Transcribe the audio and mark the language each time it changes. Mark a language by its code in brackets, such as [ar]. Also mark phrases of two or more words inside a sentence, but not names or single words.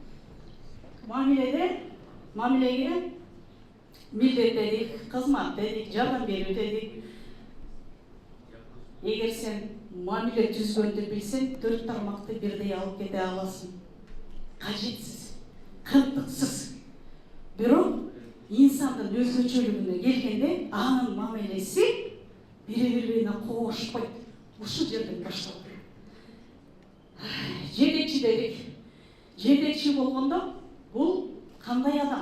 [kk] Мамилеге милдет дедік, қызмат дедік, жардам беру дедік. Егер сен мамиле түзгенді білсең, 4 тармақты бірдей алып кете аласың. Қажетсіз, қымтықсыз. [ky] Бирок инсандын өзгөчөлүгүнө келгенде анын мамилеси бири-бирине кошпойт. Ушул жерден башталат. Жетекчи дедик. Жетекчи болгондо бул кандай адам?